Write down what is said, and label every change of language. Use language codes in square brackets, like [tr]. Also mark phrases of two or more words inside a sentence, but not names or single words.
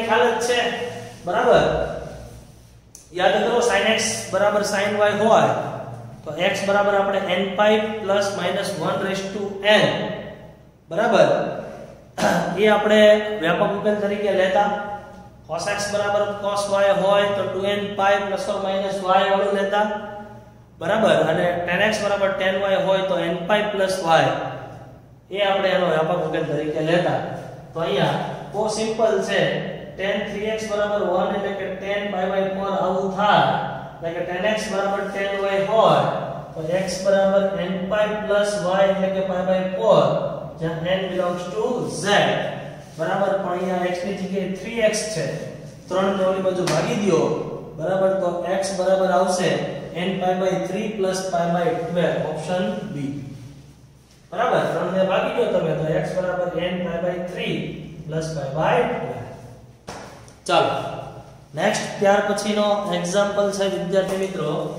[gu] ખ્યાલ જ છે બરાબર યાદ કરો sin x = sin y હોય તો x બરાબર આપણે n π ± 1/n બરાબર એ આપણે વ્યાપક ઉકેલ તરીકે લેતા cos x = cos y હોય તો 2n π ± y વાળું લેતા બરાબર અને tan x = tan y હોય તો n π + y એ આપણે એનો વ્યાપક ઉકેલ તરીકે લેતા તો અહીંયા બહુ સિમ્પલ છે tan 3x = 1 એટલે કે tan π/4 આવું થાય એટલે કે tan x = tan y હોય તો x = n π + y એટલે કે π/4 જ્યાં [en] n belongs to z [gu] બરાબર પણ અહીંયા x ની જગ્યાએ 3x છે 3 ને ઓલી બાજુ ભાગી દયો બરાબર તો x બરાબર આવશે n π/3 + π/12 [en] option B [gu] બરાબર 3 ને ભાગી દો તમે તો x બરાબર n π/3 + π/12 ચાલો નેક્સ્ટ ત્યાર પછીનો એક્ઝામ્પલ છે વિદ્યાર્થી મિત્રો